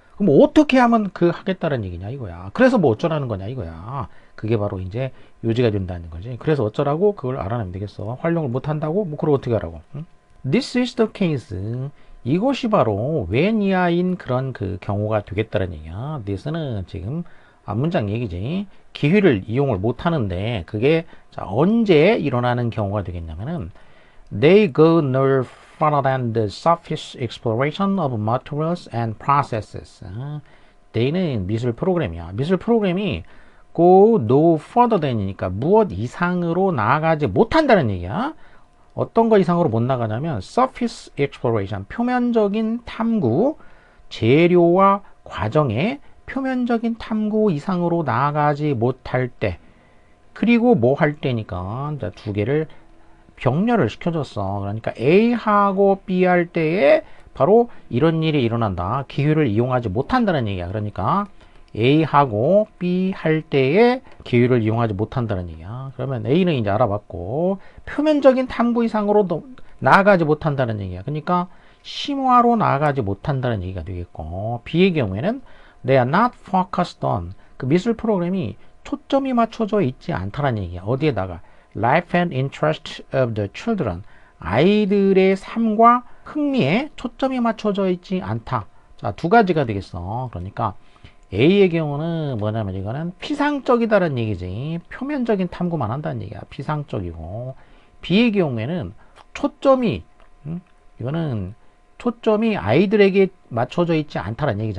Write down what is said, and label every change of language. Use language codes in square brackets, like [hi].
[ko] 그럼 어떻게 하면 그 하겠다는 얘기냐 이거야. 그래서 뭐 어쩌라는 거냐 이거야. 그게 바로 이제 요지가 된다는 거지. 그래서 어쩌라고? 그걸 알아내면 되겠어. 활용을 못한다고? 뭐 그걸 어떻게 하라고? 응? [en] This is the case. [ko] 이것이 바로 when 이하인 그런 그 경우가 되겠다는 얘기야. this는 지금 앞문장 얘기지. 기회를 이용을 못하는데 그게 자, 언제 일어나는 경우가 되겠냐면은 [en] They go no further than the surface exploration of materials and processes. [ko] They는 미술 프로그램이야. 미술 프로그램이 go no further than 이니까 무엇 이상으로 나아가지 못한다는 얘기야. 어떤 거 이상으로 못 나가냐면 surface exploration, 표면적인 탐구, 재료와 과정의 표면적인 탐구 이상으로 나아가지 못할 때, 그리고 뭐 할 때니까 두 개를 병렬을 시켜줬어. 그러니까 A하고 B 할 때에 바로 이런 일이 일어난다. 기회를 이용하지 못한다는 얘기야. 그러니까 A하고 B 할 때에 기회를 이용하지 못한다는 얘기야. 그러면 A는 이제 알아봤고, 표면적인 탐구 이상으로 나아가지 못한다는 얘기야. 그러니까 심화로 나아가지 못한다는 얘기가 되겠고, B의 경우에는 They are not focused on. 그 미술 프로그램이 초점이 맞춰져 있지 않다는 얘기야. 어디에다가? [en] Life and interest of the children. [ko] 아이들의 삶과 흥미에 초점이 맞춰져 있지 않다. 자, 두 가지가 되겠어. 그러니까 A의 경우는 뭐냐면 이거는 피상적이다라는 얘기지. 표면적인 탐구만 한다는 얘기야. 피상적이고. B의 경우에는 초점이 이거는 초점이 아이들에게 맞춰져 있지 않다는 얘기지.